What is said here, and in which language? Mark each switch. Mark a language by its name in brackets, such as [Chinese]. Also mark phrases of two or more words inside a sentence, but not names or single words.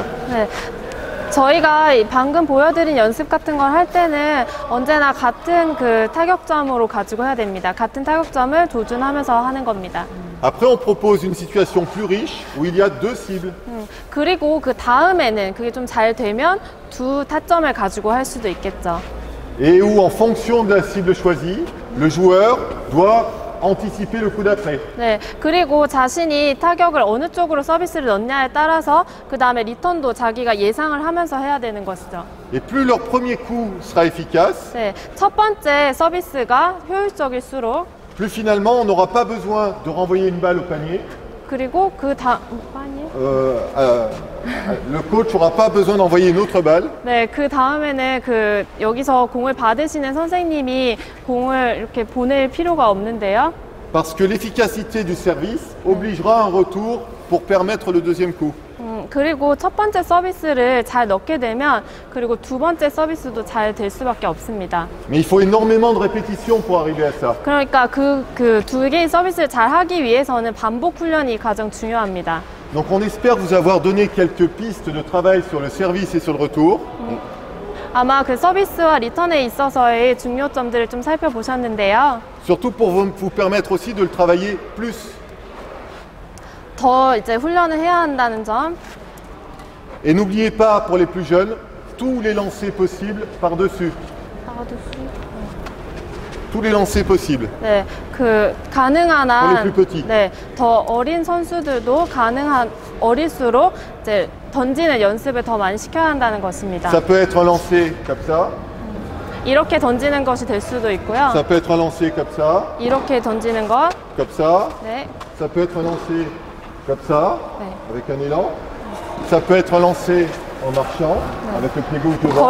[Korean] 네. 저희가 방금 보여드린 연습 같은 걸 할 때는 언제나 같은 그 타격점으로 가지고 해야 됩니다. 같은 타격점을 조준하면서 하는 겁니다. [French] après on propose une situation plus riche où il y a deux cibles. [Korean] 그리고 그 다음에는 그게 좀 잘 되면 두 타점을 가지고 할 수도 있겠죠. [French] Et où en fonction de la cible choisie, le joueur doit anticiper le coup d'après. [Korean] 네, 그리고 자신이 타격을 어느 쪽으로 서비스를 넣냐에 따라서 그 다음에 리턴도 자기가 예상을 하면서 해야 되는 것이죠. [French] Et plus leur premier coup sera efficace, [Korean] 네, 첫 번째 서비스가 효율적일수록 [French] plus finalement on n'aura pas besoin de renvoyer une balle au panier. [Korean] 그리고 그 다음 [French] Le coach n'aura pas besoin d'envoyer une autre balle. [Korean] 네, 그 다음에는 그 여기서 공을 받으시는 선생님이 공을 이렇게 보낼 필요가 없는데요. [French] Parce que l'efficacité du service obligera un retour pour permettre le deuxième coup. [Korean] 그리고 첫 번째 서비스를 잘 넣게 되면 그리고 두 번째 서비스도 잘 될 수밖에 없습니다. [French] Mais il faut énormément de répétitions pour arriver à ça. [Korean] 그러니까 그 두 개의 서비스를 잘 하기 위해서는 반복 훈련이 가장 중요합니다. [French] Donc on espère vous avoir donné quelques pistes de travail sur le service et sur le retour. [Korean] 아마 그 서비스와 리턴에 있어서의 중요점들을 좀 살펴보셨는데요. [French] Surtout pour vous permettre aussi de le travailler plus. [Korean] 더 이제 훈련을 해야 한다는 점. [French] Et n'oubliez pas pour les plus jeunes, tous les lancers possibles par-dessus. Tous les lancers possibles. [Korean] 네, 그 가능한 [French] Pour les [Korean] 한 [French] plus petits. [Korean] 네, 더 어린 선수들도 가능한 어릴수록 이제 던지는 연습을 더 많이 시켜야 한다는 것입니다. [French] Ça peut être un lancer comme ça. [Korean] 이렇게 던지는 것이 될 수도 있고요. [French] Ça peut être un lancer comme ça. [Korean] 이렇게 던지는 것. [French] Comme ça. [Korean] 네. [French] Ça peut être un lancer comme ça, [Korean] 네. [French] avec un élan. Ça peut être un lancer en marchant, avec le pied gauche devant.